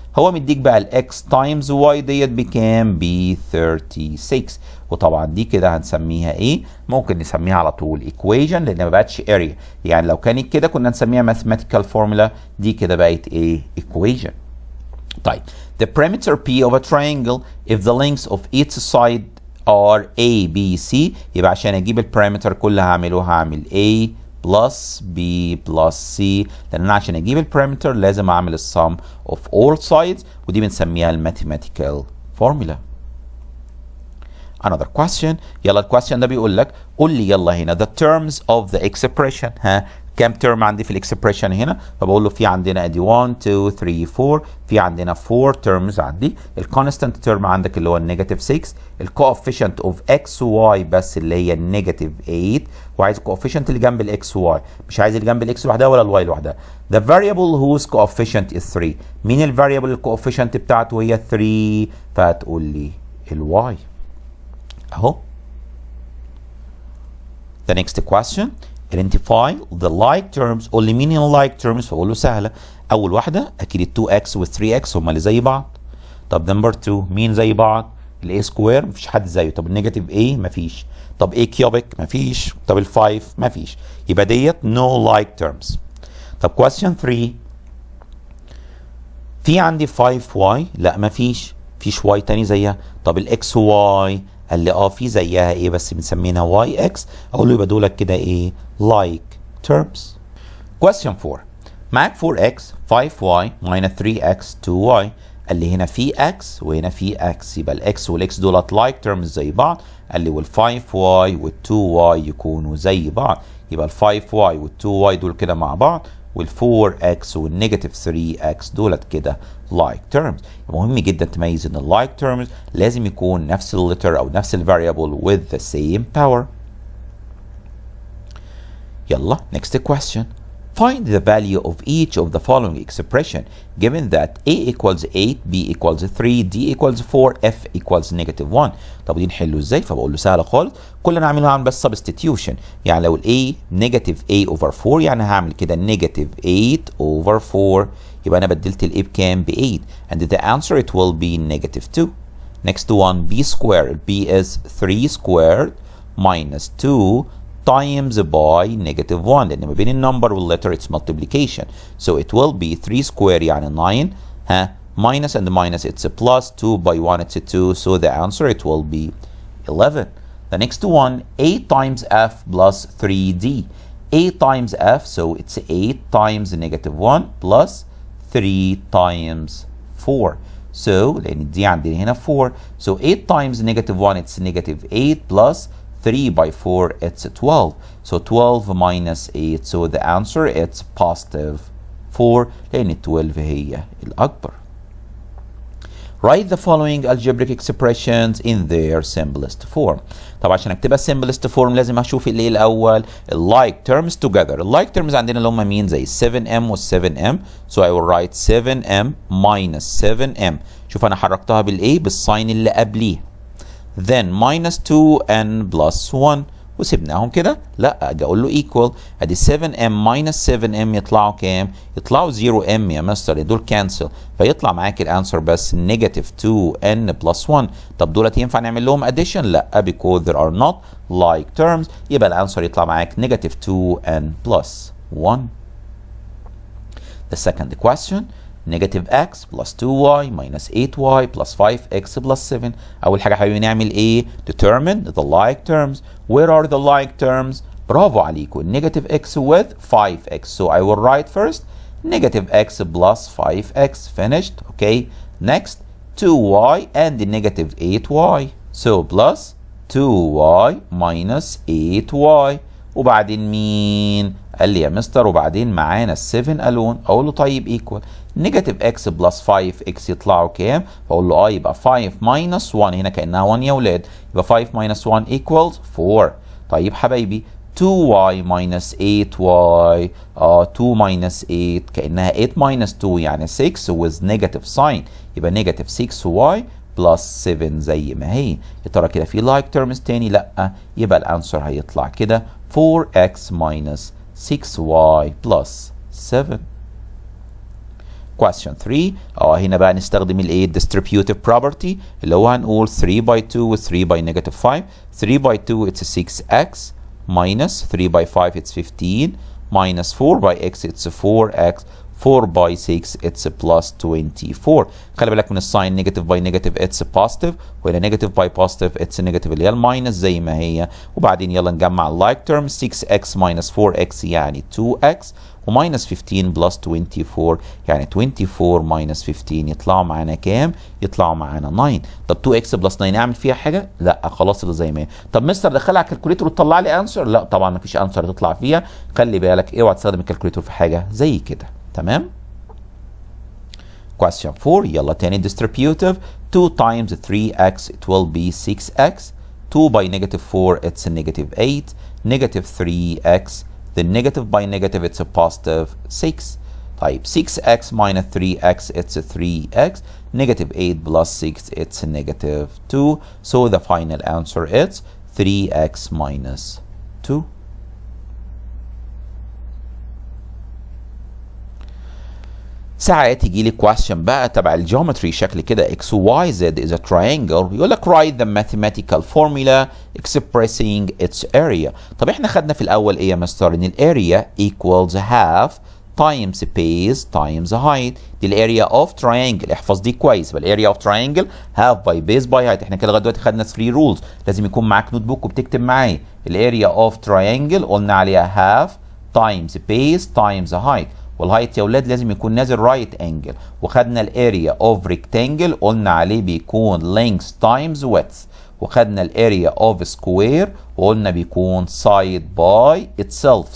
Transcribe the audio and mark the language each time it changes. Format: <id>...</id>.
<ar>هو مديك بقى الاكس تايمز واي ديت بكام؟ ب 36. وطبعا دي كده هنسميها ايه؟ ممكن نسميها على طول ايكويشن لان ما بقتش اريا. يعني لو كانت كده كنا نسميها ماثيماتيكال فورمولا. دي كده بقت ايه؟ ايكويشن. طيب</ar> <en>the perimeter P of a triangle if the lengths of each side are A B C.</en> <ar>يبقى عشان اجيب البريمتر كلها هعمل</ar> <en>A plus B plus C،</en> <ar>لان انا عشان اجيب البريمتر لازم اعمل السم</ar> <en>of all sides،</en> <ar>ودي بنسميها الماثيماتيكال فورمولا.</ar> <en>Another question.</en> <ar>يلا الكويستشن ده بيقول لك قول لي يلا هنا</ar> <en>the terms of the expression.</en> <ar>ها كام ترم عندي في الاكسبريشن هنا؟ فبقول له في عندنا ادي 1 2 3 4، في عندنا 4 ترمز عندي. الكونستانت ترم عندك اللي هو النيجاتيف 6، الكوفيشنت اوف اكس واي بس اللي هي النيجاتيف 8، وعايز الكوفيشنت اللي جنب الاكس واي، مش عايز اللي جنب الاكس لوحدها ولا الواي لوحدها.</ar> <en>The variable whose coefficient is 3.</en> <ar>مين الفاريبل الكوفيشنت بتاعته هي 3؟ فهتقول لي الواي اهو.</ar> <en>The next question. Identify the like terms.</en> <ar>قول لي مين ال like terms؟ فاقول له سهله. اول واحده اكيد ال 2x وال 3x هما اللي زي بعض. طب نمبر 2 مين زي بعض؟ ال a سكوير مفيش حد زيه. طب النيجاتيف a مفيش. طب a كيوبيك مفيش. طب ال 5 مفيش. يبقى ديت</ar> <en>no like terms.</en> <ar>طب question 3 في عندي 5y، لا مفيش y تاني زيها. طب ال xy قال لي في زيها ايه بس بنسميها واي اكس، اقول له يبقى دولك كده ايه like terms. question 4 معاك 4x 5y minus 3x 2y، قال لي هنا في x وهنا في x، يبقى الاكس والاكس دولت like terms زي بعض. قال لي وال 5y وال 2y يكونوا زي بعض، يبقى ال 5y وال 2y دول كده مع بعض، وال 4x والنيجاتيف 3x دولت كده like terms. مهم جدا تميز ان ال like terms لازم يكون نفس ال letter او نفس ال variable</ar> <en>with the same power. يلا next question. Find the value of each of the following expression given that a equals 8, b equals 3, d equals 4, f equals -1.</en> <ar>طب دي نحله ازاي؟ فبقول له سهله خالص، كل اللي انا هعمله هعمل بس substitution. يعني لو ال a negative a over 4 يعني هعمل كده</ar> <en>negative 8 over 4،</en> <ar>يبقى انا بدلت ال a بكام؟ ب 8</ar> <en>and the answer it will be -2. Next one b squared. b is 3 squared minus 2 times by -1،</en> <ar>لأن ما بين النمبر والletter</ar> <en>it's multiplication. So it will be 3 square</en> <ar>يعني</ar> <en>9 minus and minus it's a plus 2 by 1 it's a 2, so the answer it will be 11. The next one 8 times f plus 3d. 8 times f, so it's 8 times -1 plus 3 times 4. So</en> <ar>لأن دي عندنا هنا 4،</ar> <en>so 8 times -1 it's -8 plus 3 by 4 it's 12. So 12 minus 8, so the answer it's positive 4</en> <ar>لأن 12 هي الأكبر.</ar> <en>Write the following algebraic expressions in their simplest form.</en> <ar>طبعا عشان اكتبها simplest form لازم اشوف الايه الاول؟</ar> <en>like terms together.</en> <ar>like terms عندنا اللي هم مين؟ زي 7m وال 7m.</ar> <en>So I will write 7m minus 7m.</en> <ar>شوف انا حركتها بالايه؟ بالساين اللي قبليه.</ar> <en>Then minus 2n plus 1</en> <ar>وسيبناهم كده. لا اجي اقول له equal. ادي 7m minus 7m يطلعوا كام؟ يطلعوا 0m يا مستر، دول كانسل، فيطلع معاك الانسر بس negative 2n plus 1. طب دولت ينفع نعمل لهم addition؟ لا</ar> <en>because there are not like terms،</en> <ar>يبقى الانسر يطلع معاك negative 2n plus 1.</ar> <en>The second question negative x plus 2y minus 8y plus 5x plus 7.</en> <ar>أول حاجة حبيبي نعمل إيه؟</ar> <en>determine the like terms. Where are the like terms؟</en> <ar>برافو عليكم.</ar> <en>negative x with 5x. So I will write first negative x plus 5x. Finished. Okay. Next 2y and the negative 8y. So plus 2y minus 8y.</en> <ar>وبعدين مين؟ قال لي يا مستر وبعدين معانا ال7 الون. اقول له طيب ايكوال نيجاتيف اكس بلس 5 اكس يطلعوا كام؟ فاقول له يبقى 5 ماينس 1، هنا كانها 1 يا ولاد، يبقى 5 ماينس 1 ايكوالز 4. طيب حبايبي</ar> <en>2y minus 8y 2 minus 8 كانها 8 minus 2 يعني 6 with negative sign، يبقى negative 6y plus 7</en> <ar>زي ما هي. يا ترى كده في like terms تاني؟ لا، يبقى الانسر هيطلع كده</ar> <en>4x minus 6y plus 7.</en> <ar>Question 3 هنا بقى نستخدم الايه؟</ar> <en>distributive property</en> <ar>اللي هو هنقول 3 by 2 و 3 by negative 5.</ar> <en>3 by 2 it's 6x minus 3 by 5 it's 15 minus 4 by x it's 4x. 4 by 6 it's plus 24.</en> <ar>خلي بالك من الساين، نيجاتيف باي نيجاتيف</ar> <en>it's positive،</en> <ar>وهنا نيجاتيف باي بوزيتيف it's نيجاتيف اللي هي الماينس زي ما هي. وبعدين يلا نجمع اللايك تيرم، 6x minus 4x يعني 2x، وماينس 15 بلس 24 يعني 24 ماينس 15 يطلعوا معانا كام؟ يطلعوا معانا 9. طب 2x بلس 9 اعمل فيها حاجه؟ لا خلاص اللي زي ما هي. طب مستر دخلها على الكالكوليتر وتطلع لي انسر؟ لا طبعا ما فيش انسر تطلع فيها، خلي بالك اوعى تستخدم الكالكوليتر في حاجه زي كده. تمام؟ Question 4 يلا تاني distributive.</ar> <en>2 times 3x it will be 6x. 2 by negative 4 it's a negative 8. Negative 3x. The negative by negative it's a positive 6.</en> <ar>طيب</ar> <en>6x minus 3x it's a 3x. Negative 8 plus 6 it's a negative 2. So the final answer is 3x minus 2.</en> <ar>ساعات يجي لي question بقى تبع الجيومتري شكل كده x y z is a triangle، يقول لك</ar> <en>write the mathematical formula expressing its area.</en> <ar>طب احنا خدنا في الاول ايه يا مستر؟ ان الاريا equals</ar> <en>half times base times height.</en> <ar>دي الاريا اوف triangle، احفظ دي كويس. يبقى الاريا اوف triangle</ar> <en>half by base by height.</en> <ar>احنا كده لغايه دلوقتي خدنا 3 rules، لازم يكون معاك نوت بوك وبتكتب معايا. الاريا اوف triangle قلنا عليها</ar> <en>half times base times height،</en> <ar>والهايت يا اولاد لازم يكون نازل رايت انجل. وخدنا الاريا اوف ريكتانجل قلنا عليه بيكون</ar> <en>length times width.</en> <ar>وخدنا الاريا اوف سكوير وقلنا بيكون</ar> <en>side by itself.</en>